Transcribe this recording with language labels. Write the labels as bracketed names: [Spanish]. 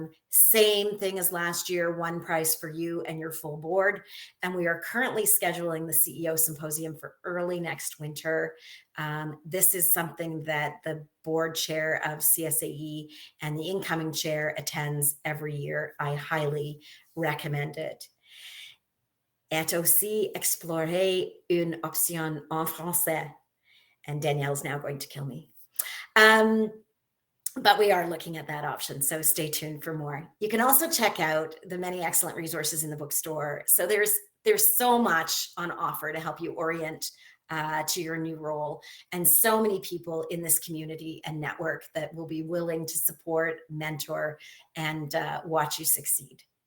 [English] Same thing as last year, one price for you and your full board. And we are currently scheduling the CEO Symposium for early next winter. This is something that the board chair of CSAE and the incoming chair attends every year. I highly recommend it. [French] Et aussi explorer une option en français. [English] And Danielle's now going to kill me. But we are looking at that option, so stay tuned for more. You can also check out the many excellent resources in the bookstore. So there's so much on offer to help you orient to your new role, and so many people in this community and network that will be willing to support, mentor, and watch you succeed.